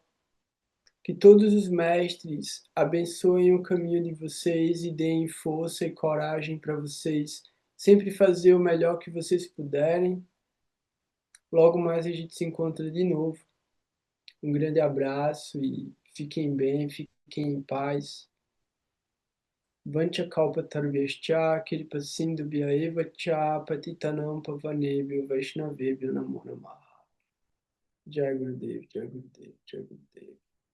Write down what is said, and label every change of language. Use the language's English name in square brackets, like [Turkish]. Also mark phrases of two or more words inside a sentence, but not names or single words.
[Portuguese] Que todos os mestres abençoem o caminho de vocês e deem força e coragem para vocês sempre fazer o melhor que vocês puderem. Logo mais a gente se encontra de novo. Um grande abraço e fiquem bem, fiquem em paz. [Sanskrit] वाञ्छा कल्प तर्व्यश्च कृपा सिन्धु भ्यएव च पतितानाम् पावनेभ्यो वैष्णवेभ्यो नमो नमः. जय गुरुदेव, जय गुरुदेव, जय गुरुदेव.